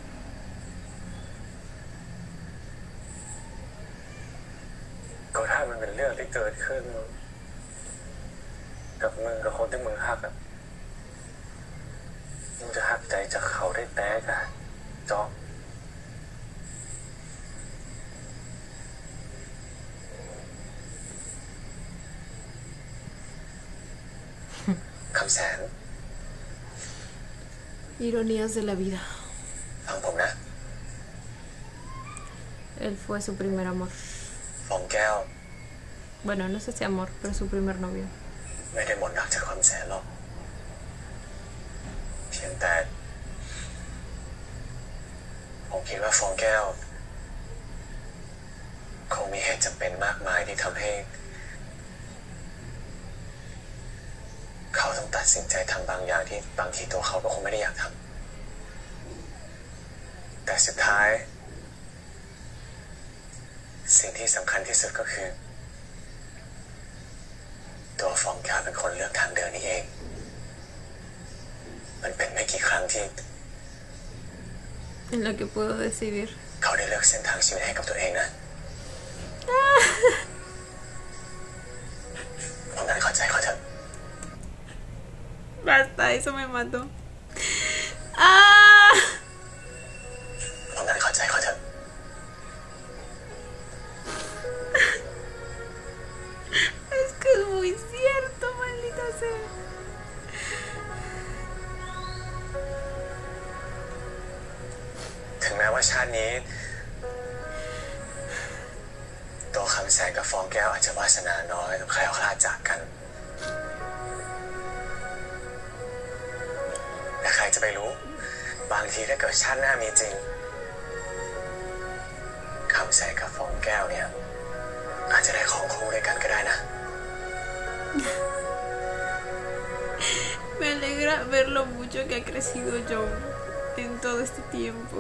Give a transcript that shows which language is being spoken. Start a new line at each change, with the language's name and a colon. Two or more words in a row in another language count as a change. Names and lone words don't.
Northern Thai: ก็ถ้ามันเป็นเรื่องที่เกิดขึ้นกับมึงกับคนที่มึงฮักอะมึงจะหักใจจากเขาได้แต้กันจ๊อก คำแสน
Spanish: Ironías de la vida.
Thai: ฟังผมนะ
Spanish: Él fue su primer amor.
Thai: ฟองแก้ว
Spanish: Bueno, no sé si amor, pero su primer novio.
Thai: ไม่ได้หมดรักจากคำแสนหรอกเพียงแต่ผมคิดว่าฟองแก้วคงมีเหตุจำเป็นมากมายที่ทำให้ เขาต้องตัดสินใจทำบางอย่างที่บางทีตัวเขาก็คงไม่ได้อยากทำแต่สุดท้ายสิ่งที่สำคัญที่สุดก็คือตัวฟองแก้วเป็นคนเลือกทางเดินนี้เองมันเป็นไม่กี่ครั้งที่
Spanish: En lo que puedo decidir.
Thai: เขาได้เลือกเส้นทางชีวิตให้กับตัวเองนะผมนั้นเข้าใจเขาเถอะ
Spanish: Basta, eso me mató. ¡Ah!
Thai: ผมนั้นเข้าใจเขาเถอะ
Spanish: Es que es muy cierto, maldita sea.
Thai: ถึงแม้ว่าชาตินี้ตัวคำแสนกับฟองแก้วอาจจะวาสนาน้อยต้องแคล้วคลาดจากกันแต่ใครจะไปรู้บางทีถ้าเกิดชาติหน้ามีจริงคำแสนกับฟองแก้วเนี่ยอาจจะได้ของคู่ด้วยกันก็ได้นะ
Spanish: Me alegra ver lo mucho que ha crecido John en todo este tiempo.